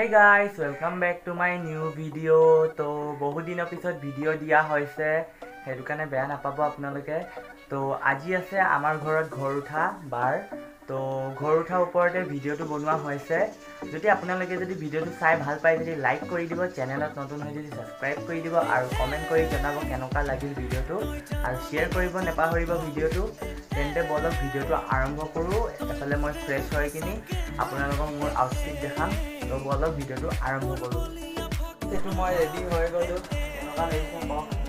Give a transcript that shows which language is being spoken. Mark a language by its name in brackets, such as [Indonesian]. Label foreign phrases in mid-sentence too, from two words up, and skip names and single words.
[English] guys, welcome back to my new video. [Assamese] তো বহুত দিন पिছত ভিডিও দিয়া হৈছে হেতু কানে বেয়া নাপাব আপোনালোকে তো আজি আছে আমাৰ ঘৰত ঘৰ উঠা বাৰ তো ঘৰ উঠা ওপৰতে ভিডিওটো বনোৱা হৈছে যদি আপোনালোকে যদি ভিডিওটো চাই ভাল পায় যদি লাইক কৰি দিব চেনেলত নতুন হৈ যদি সাবস্ক্ৰাইব কৰি দিব আৰু কমেন্ট কৰি জনাব কেনেকুৱা লাগিল ভিডিওটো আৰু শেয়াৰ কৰিব নেপাহৰিব ভিডিওটো তেন্তে বলক ভিডিওটো আৰম্ভ কৰো এফালে মই ফ্ৰেছ হৈ কিনি আপোনালোকক মোৰ আউটফিট দেখাম তো বলক ভিডিওটো আৰম্ভ কৰো এটো মই ৰেডি হৈ গলো কেনেকুৱা লাগিছে কক